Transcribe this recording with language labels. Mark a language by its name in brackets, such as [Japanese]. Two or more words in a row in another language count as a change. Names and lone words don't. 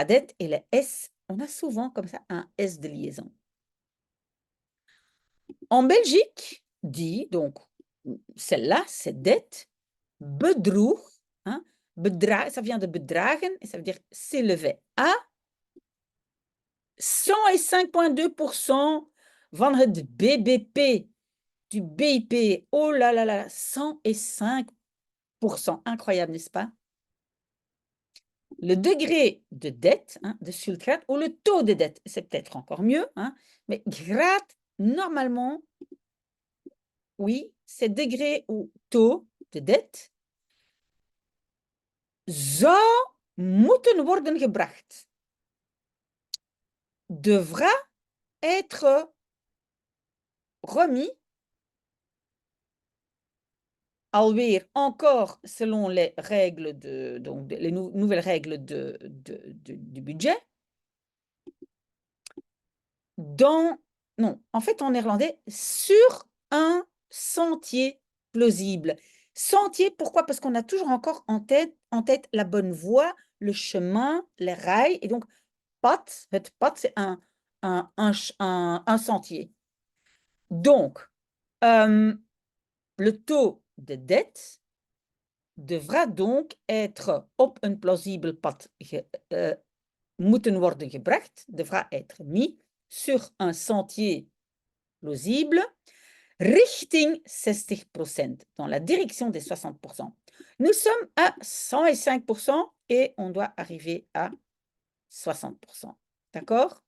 [French] Et le S on a souvent comme ça un S de liaison. En Belgique, dit, donc, celle-là, cette dette, bedroeg, hein, ça vient de bedragen, et ça veut dire s'élever à 105,2% [Dutch] van het BBP, [French] du BIP. Oh là là là, 105%. Incroyable, n'est-ce pas? Le degré de dette, hein, [Dutch] de skuldgraad, [French] ou le taux de dette, c'est peut-être encore mieux, hein, mais graad, normalement, oui, c'est degré ou taux de dette, [Dutch] zou moeten worden gebracht. [French] Devra être remis, alweer, encore selon les règles donc les nouvelles règles du budget, non, en fait en néerlandais, sur un sentier plausible. Sentier, pourquoi? Parce qu'on a toujours encore en tête la bonne voie, le chemin, les rails, et donc pad, [Dutch] het pad, [French] c'est un sentier. Donc, le taux de dette devra donc être [Dutch] op een plausibel pad moeten worden gebracht, [French] devra être mis sur un sentier plausible, richting 60%, dans la direction des 60%. Nous sommes à 105% et on doit arriver à 60%. D'accord?